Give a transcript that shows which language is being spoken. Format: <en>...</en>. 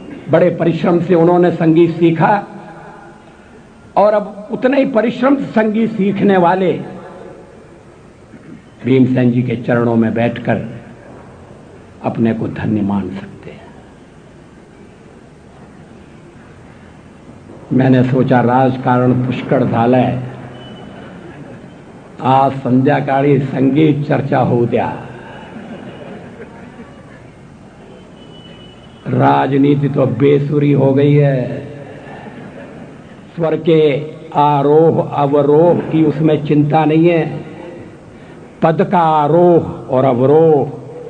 <hi>बड़े परिश्रम से उन्होंने संगीत सीखा और अब उतने ही परिश्रम से संगीत सीखने वाले भीमसेन जी के चरणों में बैठकर अपने को धन्य मान सकते हैं।</hi> <mr>मैंने सोचा राजकारण पुष्कळ झालंय, आज संध्याकाळी संगीत चर्चा होऊ द्या।</mr> <hi>राजनीति तो बेसुरी हो गई है। स्वर के आरोह अवरोह की उसमें चिंता नहीं है, पद का आरोह और अवरोह।</hi>